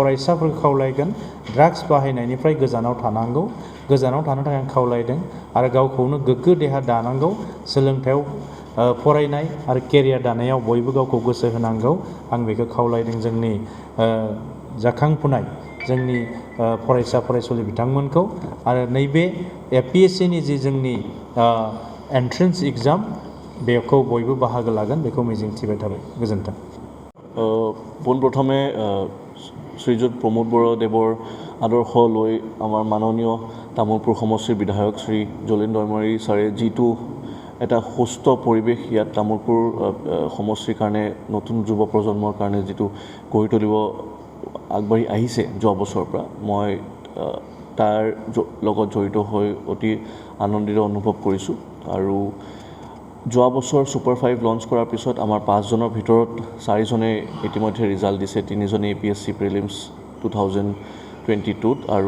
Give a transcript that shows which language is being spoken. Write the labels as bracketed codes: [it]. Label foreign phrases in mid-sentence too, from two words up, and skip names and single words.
[brx] फरायसाफोरखौ खावलायगोन ड्राग्स बाहायनायनिफ्राय गोजानाव थानांगौ गोजानाव थानो थाखाय आं खावलायदों आरो गावखौनो गोग्गो देहा दानांगौ सोलोंथायाव फरायनाय आरो केरियार दानायाव बयबो गावखौ गोसो होनांगौ आं बेखौ खावलायदों जोंनि जाखांफुनाय जोंनि फरायसा फरायसुलि बिथांमोनखौ आरो नैबे APSCनि जि जोंनि [en] entrance exam [brx] बेखौ बयबो बाहागो लागोन बेखौ मिजिंथिबाय थाबाय गोजोन्थों [as] পোনপ্ৰথমে শ্ৰীযুত প্ৰমোদ বৰদেৱৰ আদৰ্শ লৈ আমাৰ মাননীয় তামোলপুৰ সমষ্টিৰ বিধায়ক শ্ৰী জলেন দৈমাৰী ছাৰে যিটো এটা সুস্থ পৰিৱেশ ইয়াত তামোলপুৰ সমষ্টিৰ কাৰণে নতুন যুৱ প্ৰজন্মৰ কাৰণে যিটো গঢ়ি তুলিব আগবাঢ়ি আহিছে যোৱা বছৰৰ পৰা মই তাৰ লগত জড়িত হৈ অতি আনন্দিত অনুভৱ কৰিছোঁ আৰু যোৱা বছৰ ছুপাৰ 5 লঞ্চ কৰাৰ পিছত আমাৰ 5জনৰ ভিতৰত 4জনে ইতিমধ্যে ৰিজাল্ট দিছে 3জনে APSC প্ৰিলিমছ 2022 আৰু